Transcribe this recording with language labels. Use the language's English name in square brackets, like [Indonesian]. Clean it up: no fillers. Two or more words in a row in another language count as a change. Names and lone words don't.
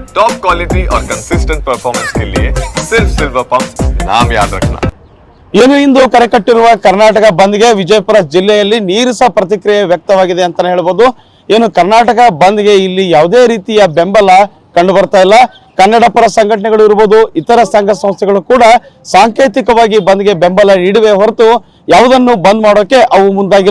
[English] top quality [Hindi] और [English] consistent performance [Hindi] के लिए सिर्फ सिल्वर पंप नाम याद रखना। [Kannada] ಏನು ಇಂದು ಕರೆಕಟ್ಟಿರುವ ಕರ್ನಾಟಕ ಬಂದ್ಗೆ ವಿಜಯಪುರ ಜಿಲ್ಲೆಯಲ್ಲಿ ನೀರಸ ಪ್ರತಿಕ್ರಿಯೆ ವ್ಯಕ್ತವಾಗಿದೆ ಅಂತಾನೆ ಹೇಳ್ಬೋದು. ಏನು ಕರ್ನಾಟಕ ಬಂದ್ಗೆ ಇಲ್ಲಿ ಯಾವುದೇ ರೀತಿಯ ಬೆಂಬಲ ಕಂಡು ಬರ್ತಾ ಇಲ್ಲ. ಕನ್ನಡ ಪರ ಸಂಘಟನೆಗಳು ಇರಬಹುದು, ಇತರ ಸಂಘ ಸಂಸ್ಥೆಗಳು ಕೂಡ ಸಾಂಕೇತಿಕವಾಗಿ ಬಂದ್ಗೆ ಬೆಂಬಲ ನೀಡುವೆ ಹೊರತು ಯಾವುದನ್ನು ಬಂದ್ ಮಾಡೋಕೆ ಅವು ಮುಂದಾಗಿಲ್ಲ.